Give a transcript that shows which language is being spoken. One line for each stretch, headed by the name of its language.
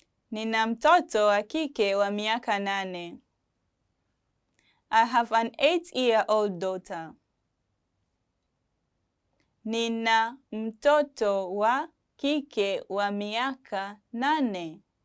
Swahili: Nina mtoto wa kike wa miaka 8.
English: I have an 8-year-old daughter.
Swahili: Nina mtoto wa kike wa miaka 8.